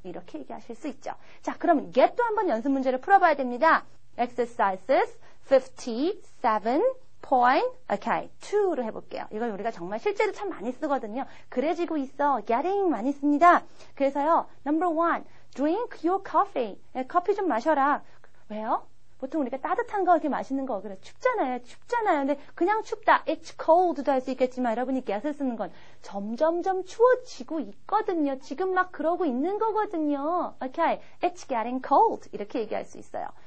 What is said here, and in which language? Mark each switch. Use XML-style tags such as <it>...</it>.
<ko>이렇게 얘기하실 수 있죠. 자, 그럼 get도 한번 연습 문제를 풀어봐야 됩니다.</ko> <en>Exercises 57. Okay,</en> <ko>2로 해볼게요. 이걸 우리가 정말 실제로 참 많이 쓰거든요. 그래지고 있어, getting 많이 씁니다. 그래서요,</ko> <en>number 1, drink your coffee.</en> <ko>커피 좀 마셔라. 왜요? 보통 우리가 따뜻한 거 이렇게 마시는 거 그래 춥잖아요. 근데 그냥 춥다.</ko> <en>It's cold</en> <ko>도 할 수 있겠지만 여러분이 get을 쓰는 건 점점점 추워지고 있거든요. 지금 막 그러고 있는 거거든요. Okay,</ko> <en>it's getting cold</en> <ko>이렇게 얘기할 수 있어요.</ko>